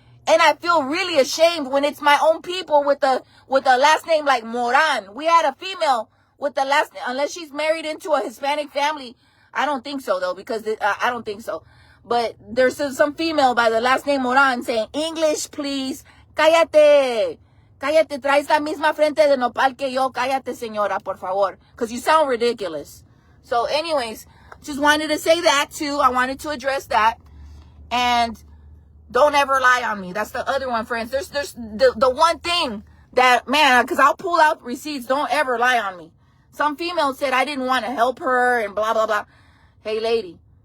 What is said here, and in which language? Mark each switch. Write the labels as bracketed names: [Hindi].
[English] And I feel really ashamed when it's my own people with the last name like Moran. We had a female with the last name, unless she's married into a Hispanic family. I don't think so, though, because I don't think so. But there's some female by the last name Moran saying, English, please. [Spanish] Cállate. Cállate. Traes la misma frente de nopal que yo. Cállate, señora, por favor. [English] Because you sound ridiculous. So anyways, just wanted to say that, too. I wanted to address that. And don't ever lie on me. That's the other one, friends. There's the one thing that, man, because I'll pull out receipts. Don't ever lie on me. Some female said I didn't want to help her and blah, blah, blah. Hey, lady.